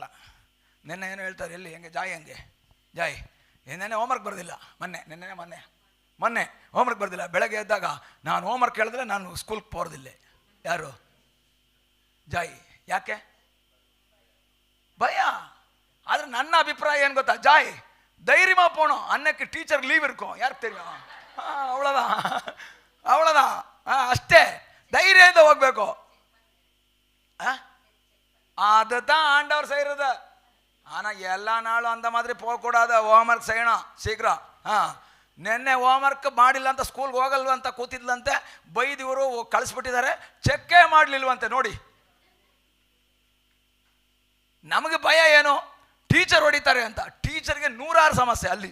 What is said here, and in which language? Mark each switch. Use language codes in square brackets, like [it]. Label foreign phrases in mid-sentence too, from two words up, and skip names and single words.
[kn] ನಿನ್ನೆ ಏನು ಹೇಳ್ತಾರೆ, ಎಲ್ಲಿ ಹೆಂಗೆ ಜಾಯ್ ನೆನ್ನೆ ಹೋಮ್ವರ್ಕ್ ಬರೆದಿಲ್ಲ, ಮೊನ್ನೆ ಹೋಮ್ವರ್ಕ್ ಬರೆದಿಲ್ಲ. ಬೆಳಗ್ಗೆ ಎದ್ದಾಗ ನಾನು ಹೋಮ್ವರ್ಕ್ ಹೇಳಿದ್ರೆ ನಾನು ಸ್ಕೂಲ್ಗೆ ಹೋಗೋದಿಲ್ಲ. ಯಾರು? ಜಾಯ್. ಯಾಕೆ? ಭಯ. ಆದರೆ ನನ್ನ ಅಭಿಪ್ರಾಯ ಏನು ಗೊತ್ತಾ, [ta] ಜಾಯ್ தைரியமா போனோம், அன்னைக்கு டீச்சர் லீவ் இருக்கும், யாருக்கு தெரியும்? [kn] அவ்வளோதான் ಅಷ್ಟೇ, ಧೈರ್ಯದಿಂದ ಹೋಗ್ಬೇಕು. [ta] அதுதான் ஆண்டவர் செய்யறது. ஆனா எல்லா நாளும் அந்த மாதிரி போகக்கூடாது. ಹೋಮ್ವರ್ಕ್ செய்யணும் ಶೀಘ್ರ. [kn] ನಿನ್ನೆ ಹೋಮ್ವರ್ಕ್ ಮಾಡಿಲ್ಲ ಅಂತ ಸ್ಕೂಲ್ಗೆ ಹೋಗಲ್ವಂತ ಕೂತಿದ್ಲಂತೆ, ಬೈದಿವರು ಕಳಿಸ್ಬಿಟ್ಟಿದ್ದಾರೆ, ಚೆಕ್ಕೇ ಮಾಡಲಿಲ್ವಂತೆ. ನೋಡಿ, ನಮಗೆ ಭಯ ಏನು, ಟೀಚರ್ ಹೊಡಿತಾರೆ ಅಂತ. ಟೀಚರ್ಗೆ 106 ಸಮಸ್ಯೆ ಅಲ್ಲಿ.